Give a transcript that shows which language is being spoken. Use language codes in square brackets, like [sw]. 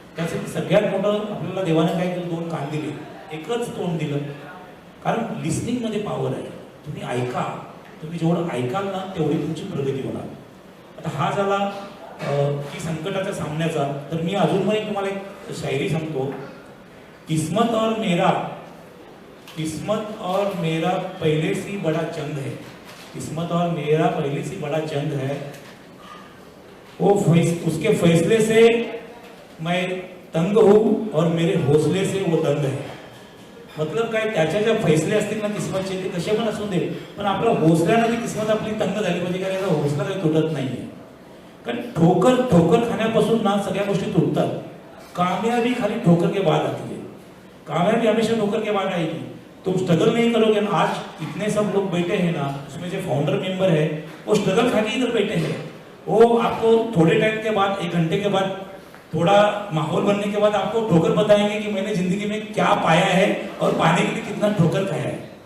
[mr] त्यासाठी सगळ्यात मोठं आपल्याला देवाने काय केलं, 2 कान दिले, एकच तोंड दिलं. कारण लिस्निंगमध्ये पॉवर आहे. तुम्ही ऐका, तुम्ही जेवढं ऐकाल ना तेवढी तुमची प्रगती होणार. आता हा झाला की संकटाच्या सामन्याचा. तर मी अजून एक तुम्हाला एक शायरी सांगतो. [hi] किस्मत और मेरा पहले से बड़ा जंग है, किस्मत और मेरा पहले से बड़ा जंग है, वो उसके फैसले से मैं तंग हूँ और मेरे हौसले से वो दंग है. [mr] मतलब काय, त्याच्या ज्या फैसले असतील ना किस्मतचे, ते कसे पण असू दे, पण आपल्या हौसल्यानं ती किस्मत आपली तंग झाली पाहिजे. कारण याचा हौसला काही तुटत नाहीये. कारण ठोकर खाण्यापासून ना सगळ्या गोष्टी तुटतात. [hi] कामयाबी खाली ठोकर के बाद आती है. कामयाबी हमेशा ठोकर के बाद आएगी. तुम स्ट्रगल नहीं करोगे ना, आज इतने सब लोग बैठे हैं ना, उसमें जो फाउंडर मेंबर है वो स्ट्रगल खा के इधर बैठे हैं. वो आपको थोड़े टाइम के बाद, 1 घंटे के बाद, थोड़ा माहौल बनने के बाद आपको ठोकर बताएंगे कि मैंने जिंदगी में क्या पाया है और पाने के लिए कितना ठोकर खाया है.